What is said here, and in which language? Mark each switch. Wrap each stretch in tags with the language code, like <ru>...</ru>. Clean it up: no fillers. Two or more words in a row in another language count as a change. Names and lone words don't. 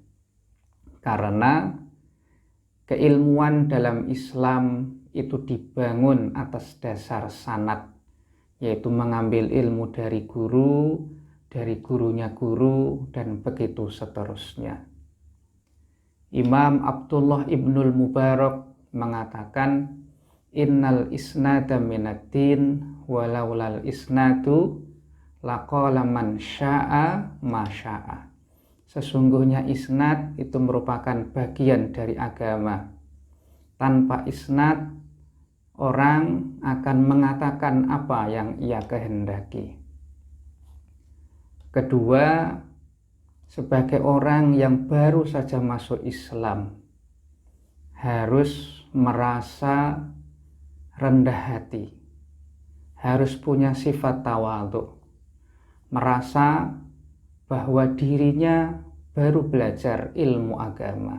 <id>Karena keilmuan dalam Islam itu dibangun atas dasar sanad, yaitu mengambil ilmu dari guru, dari gurunya guru, dan begitu seterusnya. Imam Abdullah Ibnul Mubarak mengatakan,</id> <ar>إن الإسناد من الدين ولولا الإسناد لقال من شاء ما شاء.</ar> <id>Sesungguhnya isnad itu merupakan bagian dari agama. Tanpa isnad, orang akan mengatakan apa yang ia kehendaki. Kedua, sebagai orang yang baru saja masuk Islam, harus merasa rendah hati, harus punya sifat tawadhu, merasa bahwa dirinya baru belajar ilmu agama.</id>